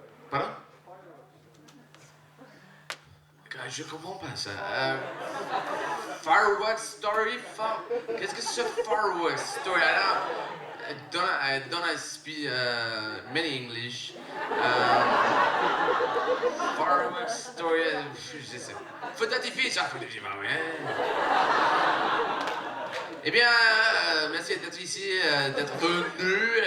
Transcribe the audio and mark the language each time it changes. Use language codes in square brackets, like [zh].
[fr] Pardon? Je comprends pas ça. Fireworks story? Qu'est-ce que c'est fireworks story? [en] I don't speak many English. [fr] Fireworks story, je sais. Faut identifier ça, faut dire, eh bien, merci d'être ici, d'être venu.